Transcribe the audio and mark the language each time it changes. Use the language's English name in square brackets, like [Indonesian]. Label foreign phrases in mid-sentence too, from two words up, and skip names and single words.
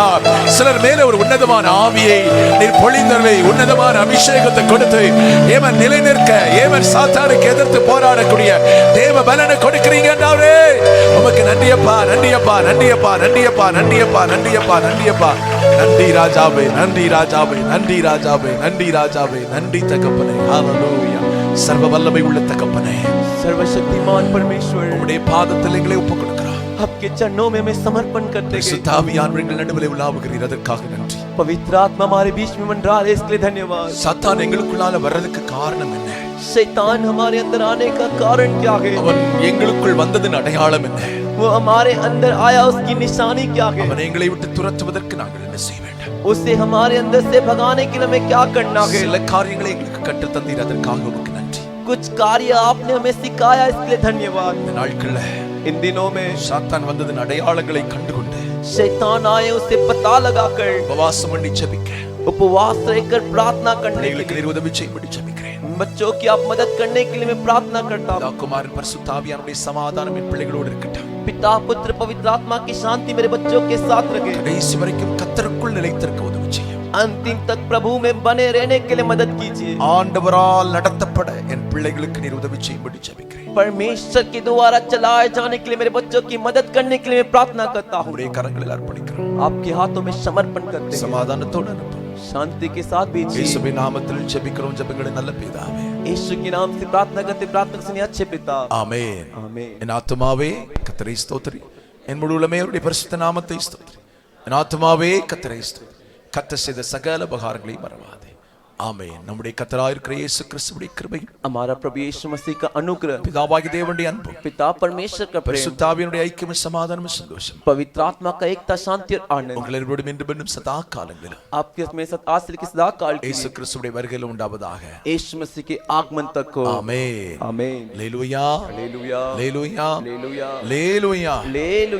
[Tamil] சிலர் மேல ஒரு உன்னதமான ஆவியை நீர் பொழிந்தருளி உன்னதமான அபிஷேகத்தை கொடுத்து ஏவன் நிலை நிற்க, ஏவன் சாத்தானுக்கு எதிர்த்து போராடக்கூடிய தேவ பலனை கொடுக்கிறீங்க. உமக்கு நன்றியப்பா. நன்றி தகப்பனே. ஹalleluya சர்வ வல்லமை உள்ள தகப்பனே, [Hindi] सर्वशक्तिमान परमेश्वर [Tamil] உம்முடைய பாதத்தில் எங்களை ஒப்புக்கொடுக்கிறோம். [Hindi] आपके चरणों में हमें समर्पण करते हैं. [Tamil] பரிசுத்த ஆவியானவர் எங்கள் நடுவிலே உலாவுகிறீர், அதற்காக நன்றி. [Hindi] पवित्र आत्मा हमारे बीच में मंडरा रहे, इसके लिए धन्यवाद. [Tamil] சாத்தான் எங்களுக்குள்ளால வர்றதுக்கு காரணம் என்ன? [Hindi] शैतान हमारे अंदर आने का कारण क्या है? [Tamil] அவன் எங்களுக்குள் வந்ததின் அடையாளம் என்ன? [Hindi] वो हमारे अंदर आया, उसकी निशानी क्या है? [Tamil] அவன் எங்களை விட்டு துரத்துவதற்கு நாங்கள் என்ன செய்ய வேண்டும்? [Hindi] उसे हमारे अंदर से भगाने के लिए हमें क्या करना है? [Tamil] சில காரியங்களை எங்களுக்கு கற்றுத் தந்தீர், அதற்காக உமக்கு நன்றி. [Hindi] कुछ कार्य आपने हमें सिखाया, इसके लिए धन्यवाद. [Tamil] இந்த நாட்கள்ல [Hindi] इन दिनों में [Tamil] சாத்தான் வந்ததின் அடையாளங்களை கண்டுகொண்டு [Hindi] शैतान आए, उसे पता लगाकर [Tamil] உபவாசம் பண்ணி ஜெபிக்க, [Hindi] उपवास रहकर प्रार्थना करने के [Tamil] எங்களுக்கு [Hindi] लिए, [Tamil] நீர் உதவி செய்யும்படி ஜெபிக்கிறேன். [Hindi] बच्चों की आप मदद करने के लिए मैं प्रार्थना करता हूँ. [Tamil] குமாரன் பரிசுத்த ஆவியானவருடைய சமாதானம் என் பிள்ளைகளோடு இருக்கட்டும். [Hindi] पिता पुत्र पवित्र आत्मा की शांति मेरे बच्चों के साथ रखे. [Tamil] கடைசி வரைக்கும் கர்த்தருக்குள் நிலைத்திருக்க உதவி செய்யும். [Hindi] अंतिम तक प्रभु में बने रहने के लिए मदद कीजिए. [Tamil] ஆண்டவரால் நடத்தப்பட என் பிள்ளைகளுக்கு நீர் உதவி செய்யும்படி ஜெபிக்கிறேன். [Hindi] परमेश्वर के द्वारा चलाए जाने के लिए मेरे बच्चों की मदद करने के लिए मैं प्रार्थना करता हूँ. [Tamil] உம்முடைய கரங்களில் அர்ப்பணிக்கிறோம். [Hindi] आपके हाथों में समर्पण करते हैं. [Tamil] சமாதானத்தோடு அனுப்பும். [Hindi] शांति के साथ भेजिए. [Tamil] இயேசுவின் நாமத்தில் ஜெபிக்கிறோம் ஜெபங்களை நல்ல பிதாவே. [Hindi] यीशु के नाम से प्रार्थना करते, प्रार्थना सुनिए अच्छे पिता. [Tamil] ஆமென். [Hindi] आमीन. [Tamil] என் ஆத்துமாவே கர்த்தரை ஸ்தோத்திரி, என் முழு உள்ளமே அவருடைய பரிசுத்த நாமத்தை ஸ்தோத்திரி. என் ஆத்துமாவே கர்த்தரை ஸ்தோத்திரி, கர்த்தர் செய்த சகல உபகாரங்களையும் மறவாதே. ஆமென். நம்முடைய கர்த்தராகிய இருக்கிற இயேசு கிறிஸ்துவின் கிருபை, [Hindi] हमारा प्रभु यीशु मसीह का अनुग्रह, [Tamil] பிதாவாகிய தேவனுடைய அன்பு, [Hindi] पिता परमेश्वर का प्रेम, [Tamil] பரிசுத்த ஆவியினுடைய ஐக்கியமும் சமாதானமும் சந்தோஷம் [Hindi] पवित्र आत्मा का एकता शांति और आनंद [Tamil] உங்கள் இருவரோடும் இன்று மீண்டும் சதா காலங்களிலும் [Hindi] आपके में साथ आश्रय के सदा काल के [Tamil] இயேசு கிறிஸ்துவின் வருகையில் உண்டாவதாக. [Hindi] यीशु मसीह के आगमन तक हो. [Tamil] ஆமென். [Hindi] आमीन. [Tamil] அல்லேலூயா, [Hindi] हालेलुया, [Tamil] அல்லேலூயா, [Hindi] हालेलुया, [Tamil] அல்லேலூயா. [Hindi] हालेलुया.